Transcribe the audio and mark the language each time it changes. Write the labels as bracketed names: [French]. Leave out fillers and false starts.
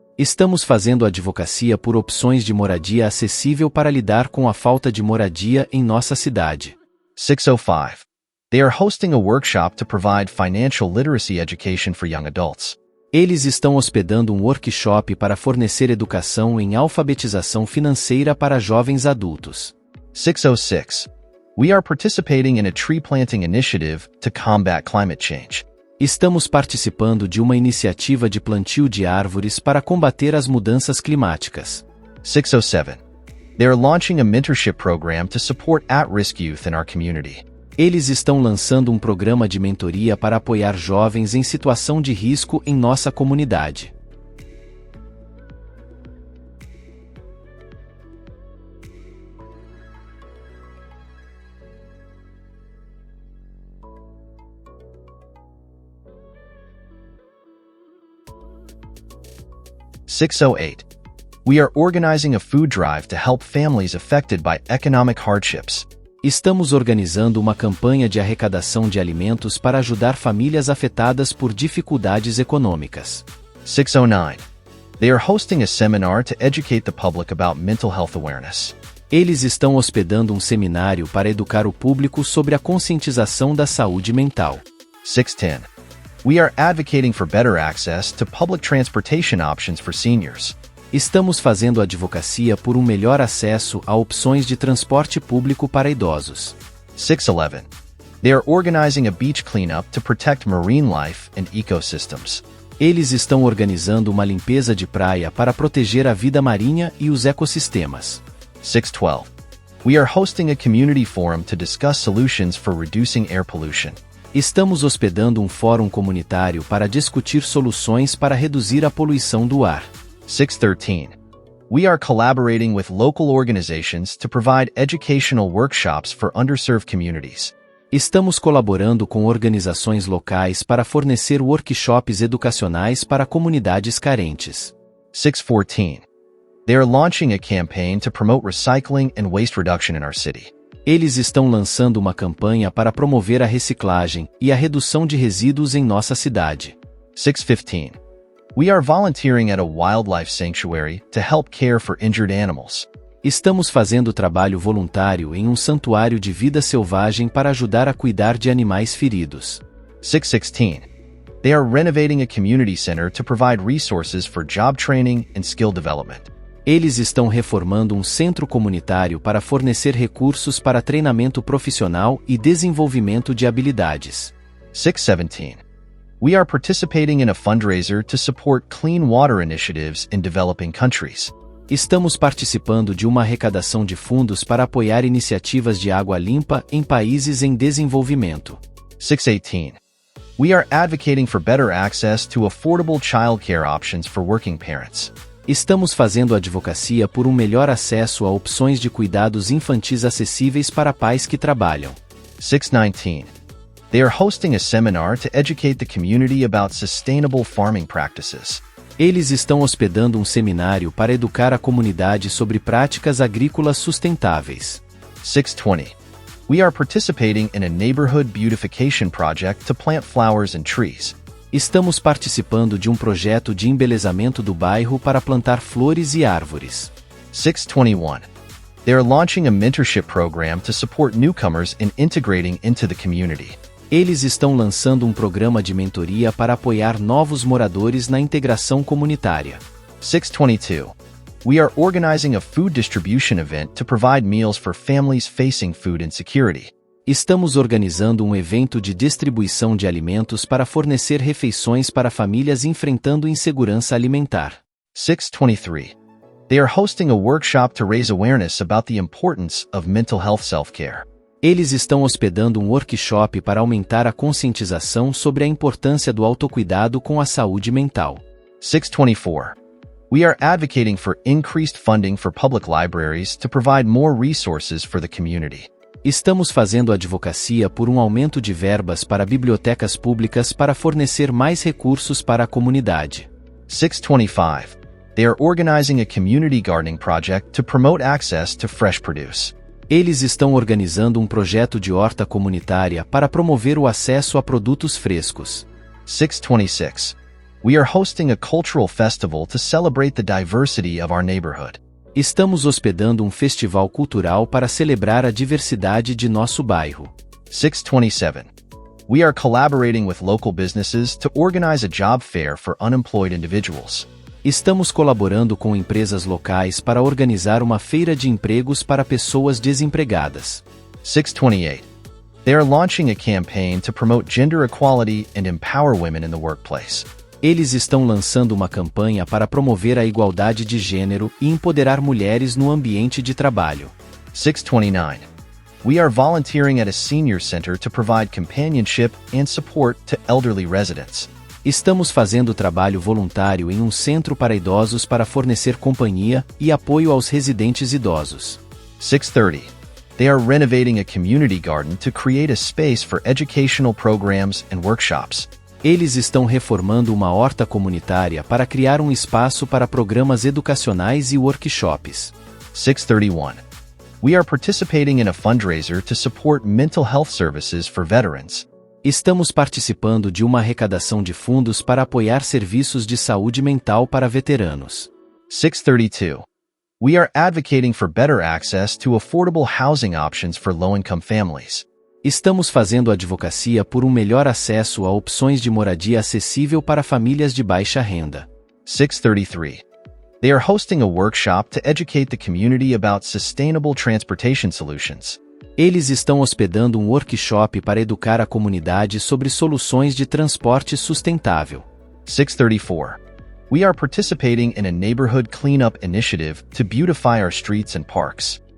[Portuguese] Estamos fazendo advocacia por opções de moradia acessível para lidar com a falta de moradia em nossa cidade. [English] 605. They are hosting a workshop to provide financial literacy education for young adults. [Portuguese] Eles estão hospedando um workshop para fornecer educação em alfabetização financeira para jovens adultos. [English] 606. We are participating in a tree planting initiative to combat climate change. [Portuguese] Estamos participando de uma iniciativa de plantio de árvores para combater as mudanças climáticas. [English] 607. They are launching a mentorship program to support at-risk youth in our community. [Portuguese] Eles estão lançando um programa de mentoria para apoiar jovens em situação de risco em nossa comunidade. [English] (608) We are organizing a food drive to help families affected by economic hardships. [Portuguese] Estamos organizando uma campanha de arrecadação de alimentos para ajudar famílias afetadas por dificuldades econômicas. [English] 609. They are hosting a seminar to educate the public about mental health awareness. [Portuguese] Eles estão hospedando um seminário para educar o público sobre a conscientização da saúde mental. [English] 610. We are advocating for better access to public transportation options for seniors. [Portuguese] Estamos fazendo advocacia por um melhor acesso a opções de transporte público para idosos. [English] 611. They are organizing a beach cleanup to protect marine life and ecosystems. [Portuguese] Eles estão organizando uma limpeza de praia para proteger a vida marinha e os ecossistemas. [English] 612. We are hosting a community forum to discuss solutions for reducing air pollution. [Portuguese] Estamos hospedando um fórum comunitário para discutir soluções para reduzir a poluição do ar. [English] 613. We are collaborating with local organizations to provide educational workshops for underserved communities. [Portuguese] Estamos colaborando com organizações locais para fornecer workshops educacionais para comunidades carentes. [English] 614. They are launching a campaign to promote recycling and waste reduction in our city. [Portuguese] Eles estão lançando uma campanha para promover a reciclagem e a redução de resíduos em nossa cidade. [English] 615. We are volunteering at a wildlife sanctuary to help care for injured animals. [Portuguese] Estamos fazendo trabalho voluntário em um santuário de vida selvagem para ajudar a cuidar de animais feridos. [English] 616. They are renovating a community center to provide resources for job training and skill development. [Portuguese] Eles estão reformando um centro comunitário para fornecer recursos para treinamento profissional e desenvolvimento de habilidades. [English] 617. We are participating in a fundraiser to support clean water initiatives in developing countries. [Portuguese] Estamos participando de uma arrecadação de fundos para apoiar iniciativas de água limpa em países em desenvolvimento. [English] 618. We are advocating for better access to affordable childcare options for working parents. [Portuguese] Estamos fazendo advocacia por um melhor acesso a opções de cuidados infantis acessíveis para pais que trabalham. [English] 619. They are hosting a seminar to educate the community about sustainable farming practices. [Portuguese] Eles estão hospedando um seminário para educar a comunidade sobre práticas agrícolas sustentáveis. [English] 620. We are participating in a neighborhood beautification project to plant flowers and trees. [Portuguese] Estamos participando de um projeto de embelezamento do bairro para plantar flores e árvores. [English] 621. They are launching a mentorship program to support newcomers in integrating into the community. [Portuguese] Eles estão lançando um programa de mentoria para apoiar novos moradores na integração comunitária. [English] 622. We are organizing a food distribution event to provide meals for families facing food insecurity. [Portuguese] Estamos organizando um evento de distribuição de alimentos para fornecer refeições para famílias enfrentando insegurança alimentar. [English] 623. They are hosting a workshop to raise awareness about the importance of mental health self-care. [Portuguese] Eles estão hospedando um workshop para aumentar a conscientização sobre a importância do autocuidado com a saúde mental. [English] 624. We are advocating for increased funding for public libraries to provide more resources for the community. [Portuguese] Estamos fazendo advocacia por um aumento de verbas para bibliotecas públicas para fornecer mais recursos para a comunidade. [English] 625. They are organizing a community gardening project to promote access to fresh produce. [Portuguese] Eles estão organizando um projeto de horta comunitária para promover o acesso a produtos frescos. [English] 626. We are hosting a cultural festival to celebrate the diversity of our neighborhood. [Portuguese] Estamos hospedando um festival cultural para celebrar a diversidade de nosso bairro. [English] 627. We are collaborating with local businesses to organize a job fair for unemployed individuals. [Portuguese] Estamos colaborando com empresas locais para organizar uma feira de empregos para pessoas desempregadas. [English] 628. They are launching a campaign to promote gender equality and empower women in the workplace. [Portuguese] Eles estão lançando uma campanha para promover a igualdade de gênero e empoderar mulheres no ambiente de trabalho. [English] 629. We are volunteering at a senior center to provide companionship and support to elderly residents. [Portuguese] Estamos fazendo trabalho voluntário em um centro para idosos para fornecer companhia e apoio aos residentes idosos. [English] 630. They are renovating a community garden to create a space for educational programs and workshops. [Portuguese] Eles estão reformando uma horta comunitária para criar um espaço para programas educacionais e workshops. [English] 631. We are participating in a fundraiser to support mental health services for veterans. [Portuguese] Estamos participando de uma arrecadação de fundos para apoiar serviços de saúde mental para veteranos. [English] 632. We are advocating for better access to affordable housing options for low-income families. [Portuguese] Estamos fazendo advocacia por um melhor acesso a opções de moradia acessível para famílias de baixa renda. [English] 633. They are hosting a workshop to educate the community about sustainable transportation solutions. [Portuguese] Eles estão hospedando um workshop para educar a comunidade sobre soluções de transporte sustentável. [English] 634. We are participating in a neighborhood cleanup initiative to beautify our streets and parks.